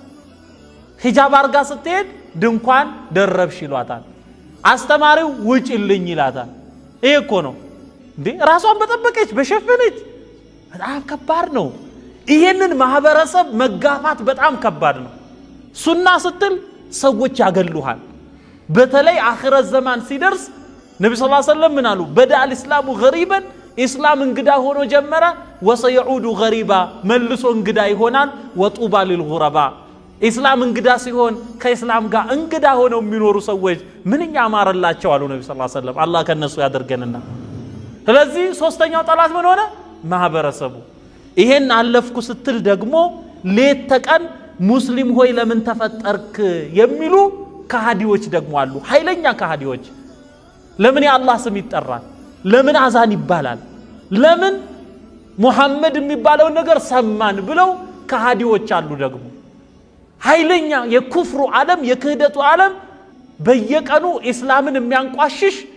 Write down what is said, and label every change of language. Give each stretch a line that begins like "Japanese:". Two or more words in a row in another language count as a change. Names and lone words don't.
Amharic: ሂጃብ አርጋ ስትሄድ ድንኳን ደረብሽ ይሏታል አስተማሪው ውጭልኝ ይላታል ይሄ እኮ ነው እንዴ ራሷን በጠበቀች በሸፈነች በጣም ከባድ ነው ይሄንን ማህበረሰብ መጋፋት በጣም ከባድ ነው ሱና ስትል ሰዎች ያገሉሃል በተለይ
Arabic: آخرة زمان
Amharic: ሲደርስ ነብዩ
Arabic: صلى الله عليه وسلم
Amharic: ምን አሉ
Arabic: بدأ الاسلام غريبا
Amharic: اسلام እንግዳ ሆኖ ጀመረ
Arabic: وسيعود غريبا
Amharic: መልሶ እንግዳ ይሆናል
Arabic: وطوبى للغرباء
Amharic: اسلام እንግዳ ሲሆን ከእስላም ጋር እንግዳ ሆነው የሚኖሩ ሰዎች ምንኛ ማረላቸው አሉ ነብዩ ሰለላሁ
Arabic: عليه وسلم
Amharic: አላህ ከነሱ ያደርገንና ስለዚህ ሶስተኛው ጠላት ምን ሆነ ማህበረሰቡ ይሄን አለፍኩ ስትል ደግሞ ሌት ተቀን ሙስሊም ሆይ ለምን ተፈጠርክ የሚሉ ከሃዲዎች ደግሞ አሉ ኃይለኛ ከሃዲዎች ለምን የአላህ ስም ይጠራል ለምን አዛን ይባላል ለምን ሙሐመድ የሚባለው ነገር ሰማን ብለው ከሃዲዎች አሉ ደግሞ ኃይለኛ የኩፍሩ ዓለም የክህደቱ ዓለም በየቀኑ እስላምን የሚያንቋሽሽ